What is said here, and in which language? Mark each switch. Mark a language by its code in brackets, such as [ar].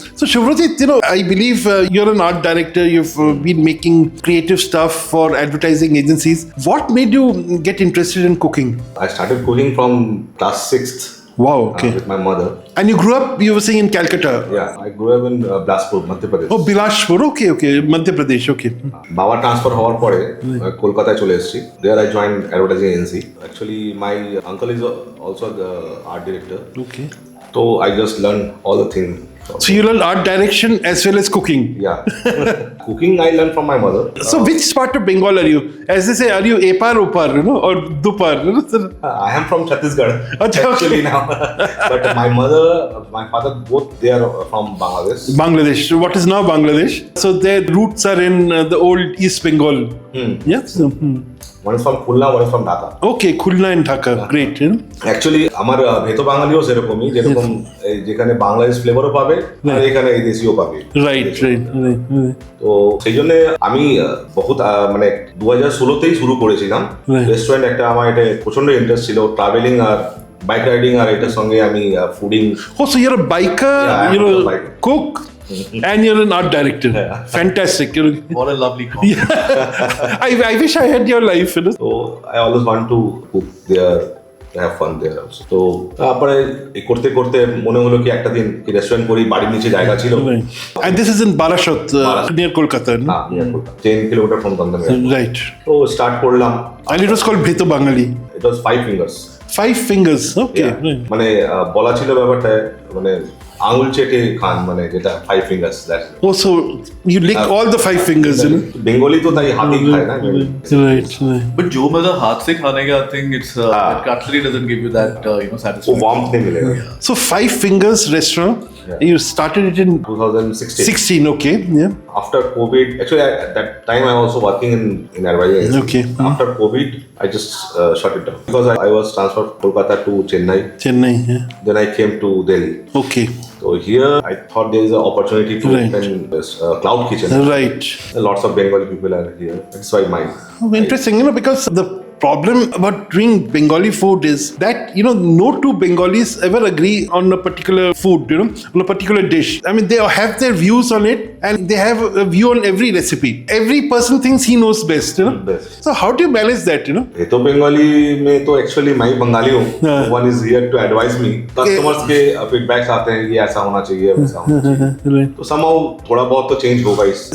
[en] So Suvrajit, I believe you're an art director. You've been making creative stuff for advertising agencies. What made you get interested in cooking? I started cooking from class 6th. Wow, okay. With my mother. And you grew up, you were saying, in Calcutta? Yeah, I grew up in Bilaspur, Madhya Pradesh. Oh, Bilaspur, okay, Madhya Pradesh, okay. [bn] Baba transfer হওয়ার পরে কলকাতায় চলে এসেছি. [en] There I joined advertising agency. Actually, my uncle is also the art director. Okay. So I just learned all the things. So you learned art direction as well as cooking? Yeah. Cooking I learned from my mother. So which part of Bengal are you? As they say, are you Epar, Opar, or Dupar? I am from Chhattisgarh actually now. But my mother, my father, both they are from Bangladesh. Bangladesh. What is now Bangladesh? So their roots are in the old East Bengal. Yes. One is from Khulna, one is from Dhaka. Okay, Khulna and Dhaka. Great. [bn] Actually, আমার ভেতো বাঙালিও সেরকমই, যেরকম যেখানে বাংলাদেশ ফ্লেভারও পাবে আর এখানে এই দেশীয় পাবে। Right. তো সেই জন্য আমি বহুত 2016তেই শুরু করেছিলাম রেস্টুরেন্ট একটা। আমার এটা প্রচন্ড ইন্টারেস্ট ছিল, ট্রাভেলিং আর বাইক রাইডিং, আর এটার সঙ্গে আমি fooding. [en] Oh, so you're a biker, cook, and you're an art director. Yeah. Fantastic. What a lovely compliment. Yeah. I wish I had your life. So I always want to cook there, have fun there also. [bn] তো তারপরে করতে করতে মনে হলো কি একটা দিন restaurant করি, বাড়ির নিচে জায়গা ছিল। [en] And this is in Barashat, near Kolkata. হ্যাঁ, near Kolkata, 10 kilometers from Dhamdam. Right. [bn] তো স্টার্ট করলাম। [en] And it was called Bheto Bangali. It was 5 fingers. 5 fingers, okay. Yeah. [bn] মানে বলা ছিল ব্যাপারটা, মানে আঙুল চেটে খান, মানে যেটা 5 fingers. [en] Oh, so you lick all the 5 fingers, [bn] Bengali তো তাই হাতেই খায় না। [en] Right. But [hi] जो मजा हाथ से खाने का, [en] I think it's that cutlery doesn't give you that satisfaction. [hi] warmth नहीं मिलेगा। [en] So 5 fingers restaurant. Yeah. You started it in 2016. 16, okay. Yeah. After COVID, actually at that time I was also working in advertising. Okay. After COVID, I just shut it down because I was transferred from Kolkata to Chennai. Yeah. Then I came to Delhi. Okay. So here I thought there is an opportunity to Right. open this cloud kitchen. Right. Lots of Bengali people are here. That's why mine. Oh, interesting, because the problem about doing Bengali food is that, no two Bengalis ever agree on a particular food, on a particular dish. I mean, they have their views on it and they have a view on every recipe. Every person thinks he knows best, Best. So how do you balance that, [hi] Bheto Bangali में तो actually मैं बंगाली हूँ. [en] One is here to advise me. [hi] Customers के feedbacks आते हैं ये ऐसा होना चाहिए वैसा होना चाहिए. [en] Right. [hi] तो somehow थोड़ा बहुत तो change होगा इस.